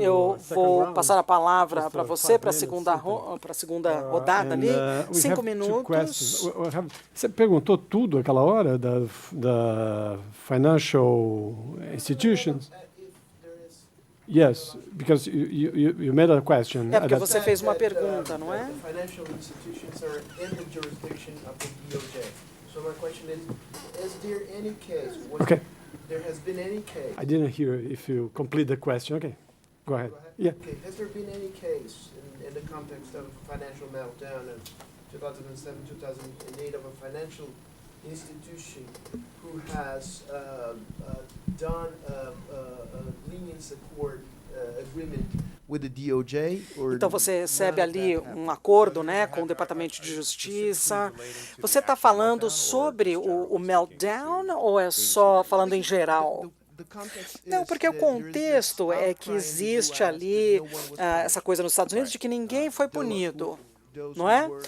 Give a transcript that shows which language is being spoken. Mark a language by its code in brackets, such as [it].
[pt] Eu vou passar a palavra para você para a segunda rodada ali. 5 minutos. Você perguntou tudo aquela hora da financial institutions? [en] Yes, because you made a question. [pt] Porque você fez uma pergunta, não é? [en] Financial institutions are in the jurisdiction of the DOJ. So my question is there any case? Okay. There has been any case. I didn't hear if you complete the question. Okay, go ahead. Yeah. Okay. Has there been any case in the context of financial meltdown in 2007, 2008 of a financial institution who has done a lenience accord agreement with the DOJ? [pt] Então você recebe ali um acordo, né, com o Departamento de Justiça. Você está falando sobre o meltdown ou é só falando em geral? Não, porque o contexto é que existe ali essa coisa nos Estados Unidos de que ninguém foi punido, não é?